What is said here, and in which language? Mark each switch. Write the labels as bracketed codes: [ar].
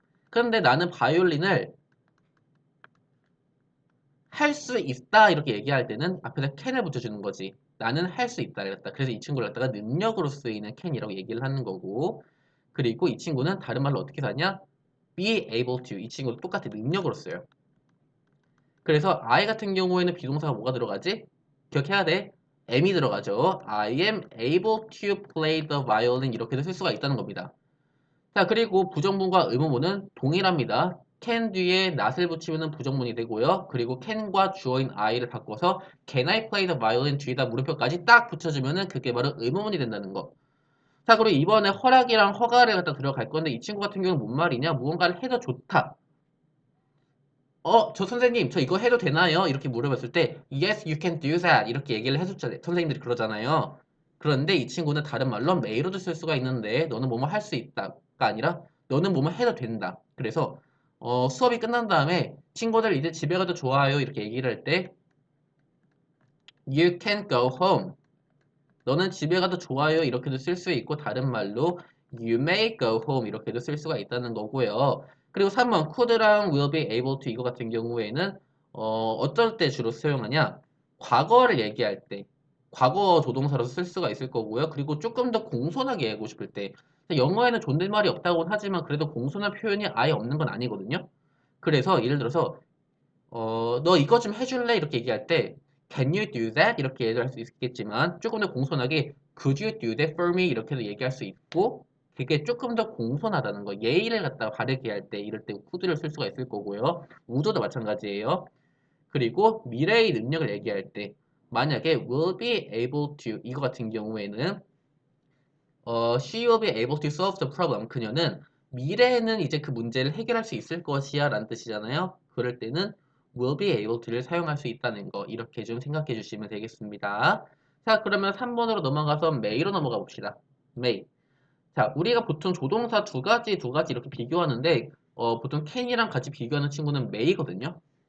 [ko] 그런데 나는 바이올린을 할 수 있다 이렇게 얘기할 때는 앞에다 can을 붙여주는 거지. 나는 할 수 있다 이랬다. 그래서 이 친구를 갖다가 능력으로 쓰이는 can이라고 얘기를 하는 거고 그리고 이 친구는 다른 말로 어떻게 사냐? be able to. 이 친구도 똑같이 능력으로 써요. 그래서 I 같은 경우에는 비동사가 뭐가 들어가지? 기억해야 돼. M이 들어가죠. [en] I am able to play the violin [ko] 이렇게도 쓸 수가 있다는 겁니다. 자, 그리고 부정문과 의문문은 동일합니다. can 뒤에 not을 붙이면 부정문이 되고요. 그리고 can과 주어인 I를 바꿔서 [en] can I play the violin [ko] 뒤에다 물음표까지 딱 붙여주면 그게 바로 의문문이 된다는 거. 자, 그리고 이번에 허락이랑 허가를 갖다 들어갈 건데 이 친구 같은 경우는 뭔 말이냐? 무언가를 해도 좋다. 저 선생님, 저 이거 해도 되나요? 이렇게 물어봤을 때 [en] Yes, you can do that. [ko] 이렇게 얘기를 해줬잖아요. 선생님들이 그러잖아요. 그런데 이 친구는 다른 말로 may로도 쓸 수가 있는데 너는 뭐뭐 할 수 있다가 아니라 너는 뭐뭐 해도 된다. 그래서 수업이 끝난 다음에 친구들 이제 집에 가도 좋아요. 이렇게 얘기를 할 때 [en] You can go home. [ko] 너는 집에 가도 좋아요. 이렇게도 쓸 수 있고 다른 말로 [en] You may go home [ko] 이렇게도 쓸 수가 있다는 거고요. 그리고 3번 could랑 will be able to 이거 같은 경우에는 어떨 때 주로 사용하냐? 과거를 얘기할 때 과거 조동사로서 쓸 수가 있을 거고요. 그리고 조금 더 공손하게 얘기하고 싶을 때 영어에는 존댓말이 없다고는 하지만 그래도 공손한 표현이 아예 없는 건 아니거든요. 그래서 예를 들어서 너 이거 좀 해줄래? 이렇게 얘기할 때 [en] Can you do that? [ko] 이렇게 얘기할 수 있겠지만 조금 더 공손하게 [en] Could you do that for me? [ko] 이렇게도 얘기할 수 있고 그게 조금 더 공손하다는 거. 예의를 갖다가 바르게 할 때 이럴 때 could를 쓸 수가 있을 거고요. 우도도 마찬가지예요. 그리고 미래의 능력을 얘기할 때 만약에 [en] will be able to [ko] 이거 같은 경우에는 [en] she will be able to solve the problem. [ko] 그녀는 미래에는 이제 그 문제를 해결할 수 있을 것이야 라는 뜻이잖아요. 그럴 때는 will be able to를 사용할 수 있다는 거 이렇게 좀 생각해 주시면 되겠습니다. 자, 그러면 3번으로 넘어가서 may로 넘어가 봅시다. [en] may. [ko] 자, 우리가 보통 조동사 두 가지 이렇게 비교하는데 보통 can이랑 같이 비교하는 친구는 may거든요.